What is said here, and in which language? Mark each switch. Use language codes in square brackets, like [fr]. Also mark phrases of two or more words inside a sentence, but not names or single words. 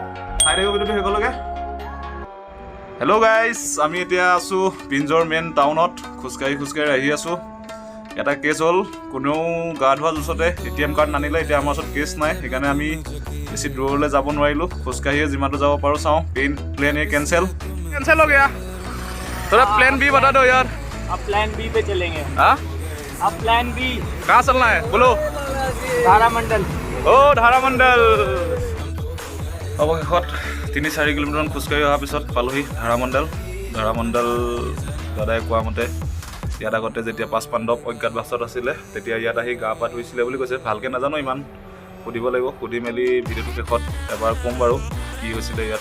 [as] চাই থাকিব ভিডিঅ'টো শেষলৈকে। হেল্ল' গাইজ, আমি এতিয়া আছোঁ পিঞ্জৰ মেইন টাউনত। খোজকাঢ়ি আহি আছোঁ। এটা কেছ হ'ল, কোনেও গা ধোৱা জোচতে ATM কাৰ্ড নানিলে। এতিয়া আমাৰ ওচৰত কেছ নাই, সেইকাৰণে আমি বেছি দূৰলৈ যাব নোৱাৰিলোঁ। খোজকাঢ়িয়ে যিমানটো যাব পাৰোঁ চাওঁ। [hi] प्लान ए कैंसिल हो गया। थोड़ा प्लान बी बता दो यार। अब प्लान बी पे चलेंगे। हाँ, अब प्लान बी कहाँ चलना है बोलो। धारामंडल। ओ धारामंडल। [as] অৱশেষত 3-4 কিলোমিটাৰমান খোজকাঢ়ি অহাৰ পিছত পালোহি ধাৰামণ্ডল। দাদাই কোৱা মতে ইয়াত আগতে যেতিয়া 5 পাণ্ডৱ অজ্ঞাতবাসত আছিলে তেতিয়া ইয়াত আহি গা পা ধুইছিলে বুলি কৈছে। ভালকৈ নাজানো ইমান, সুধিব লাগিব। সুধি মেলি ভিডিঅ'টো শেষত এবাৰ ক'ম বাৰু কি হৈছিলে ইয়াত।